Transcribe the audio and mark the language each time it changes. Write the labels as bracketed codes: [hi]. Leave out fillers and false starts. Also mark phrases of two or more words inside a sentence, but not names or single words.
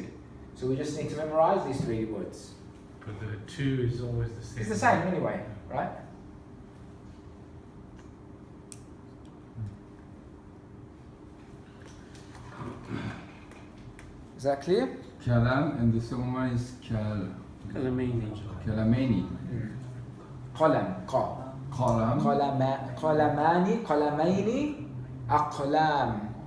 [en] So we just need to memorize these 3 words. But the 2 is always the same. It's the same anyway, right? Is that clear? Kalam, and the second one is Kalamaini. Kalamani. Qalam, qa. Qalam. [ar] قلمان، قلمين, [en] aqlam.